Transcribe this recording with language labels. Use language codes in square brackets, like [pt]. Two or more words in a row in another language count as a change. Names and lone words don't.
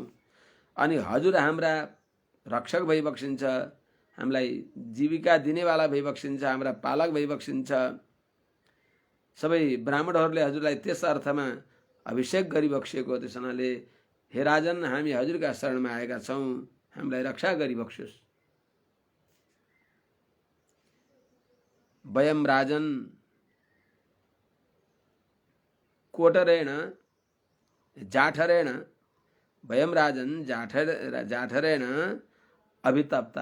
[ne] अनि हजुर हाम्रा रक्षक भइबक्सिन्छ, हामीलाई जीविका दिनेवाला भइबक्सिन्छ, हाम्रा पालक भइबक्सिन्छ। सबै ब्राह्मणहरूले हजुरलाई त्यस अर्थमा अभिषेक गरिबक्सिएको त्यस हुनाले हे राजन, हामी हजुरका शरणमा आएका छौँ, हामीलाई रक्षा गरिबक्सियोस्। [sa] वयम राजन कोटरेण जाठरेण वयम राजन जाठरेण अभितप्ता।